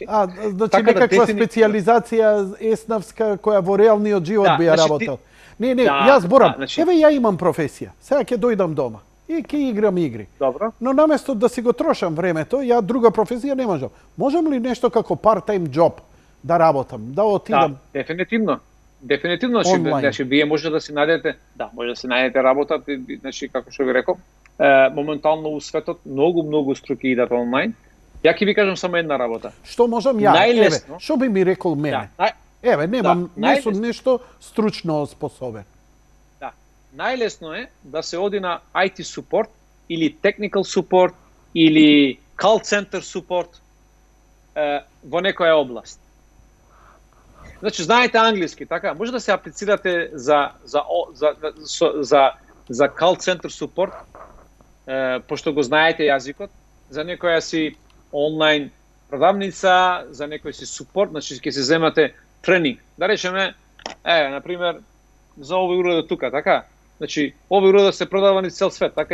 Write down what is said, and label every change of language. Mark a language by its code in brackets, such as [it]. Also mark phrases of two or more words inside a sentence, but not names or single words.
[mk] Значи некаква специјализација еснавска која во реалниот живот би ја работел. Не, јас зборам. Еве ја имам професија. Сега ќе дојдам дома и ќе играм игри. Добро. Но наместо да си го трошам времето, ја друга професија не можам. Можам ли нешто како [en] part-time job [mk] да работам, да отидам? Да, дефинитивно, значи вие може да си најдете работа, значи како што ви реков, моментално у светот многу струки идат онлайн. Ја ќе ви кажам само една работа. Што можам ја? Еве, што би ми рекол мене? Еве, немам нешто стручно способен. Да, најлесно е да се оди на [en] IT support [mk] или [en] technical support [mk] или [en] call center support [mk] во некоја област. Значи, знаете англиски, така? Може да се аплицирате за [en] call center support, [mk] пошто го знаете јазикот, за некоја си онлайн продавница, за некој си support, значи ќе се земате тренинг. Да речеме, например, за овој урод тука, така? Значи, овој урод се продава низ цел свет, така?